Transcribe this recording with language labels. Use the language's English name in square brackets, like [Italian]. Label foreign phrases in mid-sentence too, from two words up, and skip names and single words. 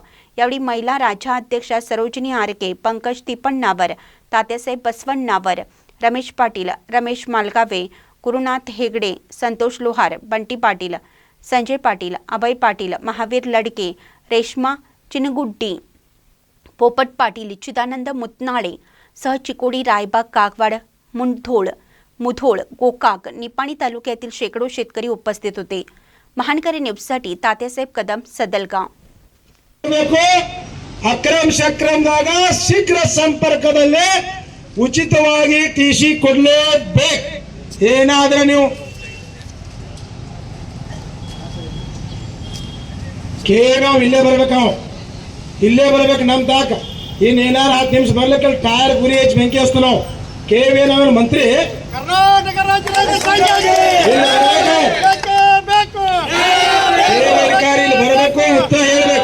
[Marathi] यावेळी महिला राज्याध्यक्षा सरोजिनी आरके, पंकज तिपण्णावर, तात्यासाहेब बसवण्णावर, रमेश पाटील, रमेश मालगावे, गुरुनाथ हेगडे, संतोष लोहार, बंटी पाटील, संजय पाटील, अभय पाटील, महावीर लडके, रेश्मा चिनगुड्डी, पोपट पाटील, चिदानंद मुतनाळे सह चिकोडी, रायबाग, कागवाड, मुधोळ, गोकाक, निपाणी तालुक्यातील शेकडो शेतकरी उपस्थित होते। महानकरी न्यूजसाठी तात्यासाहेब कदम, सदलगा। [Kannada] ಅಕ್ರಮ ಸಕ್ರಮದಾಗ ಶೀಘ್ರ ಸಂಪರ್ಕದಲ್ಲಿ ಉಚಿತವಾಗಿ ಟಿಸಿ ಕೊಡಲೇಬೇಕು। ಏನಾದ್ರೆ ನೀವು ಕೇವಲ ಇಲ್ಲೇ ಬರ್ಬೇಕು, ಇಲ್ಲೇ ಬರ್ಬೇಕು ನಮ್ಮ ತಾಕ ಇನ್ನೇನಾರು 10 ನಿಮಿಷ ಬರ್ಲಿಕ್ಕೆ ಟೈರ್ ಗುರಿ ಹಚ್ಚಿ ಬೆಂಕಿ ಹಚ್ತು ನಾವು ಕೇವೇನವರ ಮಂತ್ರಿ ಕರ್ನಾಟಕ ರಾಜ್ಯ ಅಧಿಕಾರಿ ಇಲ್ಲಿ ಬರಬೇಕು, ಉತ್ತರ ಹೇಳ್ಬೇಕು।